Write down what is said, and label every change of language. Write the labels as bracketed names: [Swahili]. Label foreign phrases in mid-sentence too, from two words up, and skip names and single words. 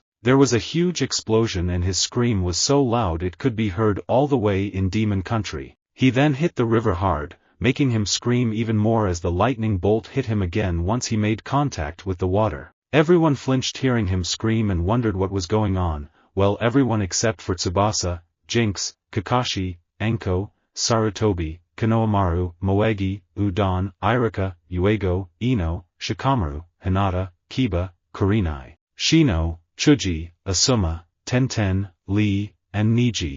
[English] There was a huge explosion and his scream was so loud it could be heard all the way in Demon Country. He then hit the river hard, making him scream even more as the lightning bolt hit him again once he made contact with the water. Everyone flinched hearing him scream and wondered what was going on, well, everyone except for Tsubasa, Jinx, Kakashi, Anko, Sarutobi, Konohamaru, Moegi, Udon, Irika, Uego, Ino, Shikamaru, Hinata, Kiba, Kurenai, Shino, Chuji, Asuma, Tenten, Lee, and Niji.